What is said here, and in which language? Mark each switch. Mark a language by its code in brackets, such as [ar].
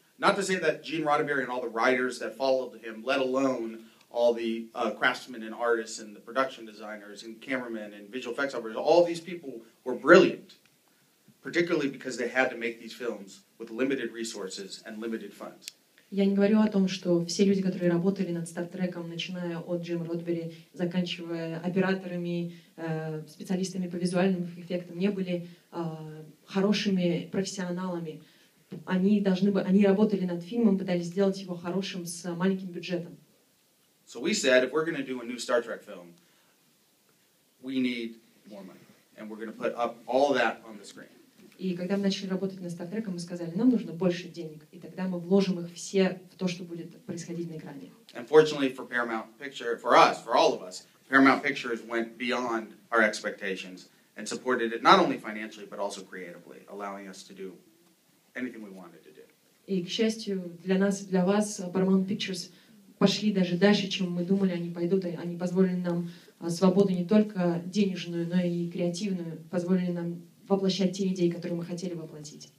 [en] Not to say that Gene Roddenberry and all the writers that followed him, let alone all the craftsmen and artists and the production designers and cameramen and visual effects operators, all these people were brilliant, particularly because they had to make these films with limited resources and limited funds. [ru] Я не говорю о том, что все люди, которые работали над Стартреком, начиная от Джима Родбери, заканчивая операторами, специалистами по визуальным эффектам, не были хорошими профессионалами. Они работали над фильмом, пытались сделать его хорошим с маленьким бюджетом. [en] So we said, if we're going to do a new Star Trek film, we need more money. And we're going to put up all that on the screen. [ru] И когда мы начали работать над Стартреком, мы сказали, нам нужно больше денег. И тогда мы вложим их все в то, что будет происходить на экране. [en] And fortunately for Paramount Picture, for us, for all of us, Paramount Pictures went beyond our expectations and supported it not only financially, but also creatively, allowing us to do anything we wanted to do. [ru] И, к счастью, для нас и для вас Paramount Pictures пошли даже дальше, чем мы думали, они пойдут. Они позволили нам свободу не только денежную, но и креативную, позволили нам воплощать те идеи, которые мы хотели воплотить.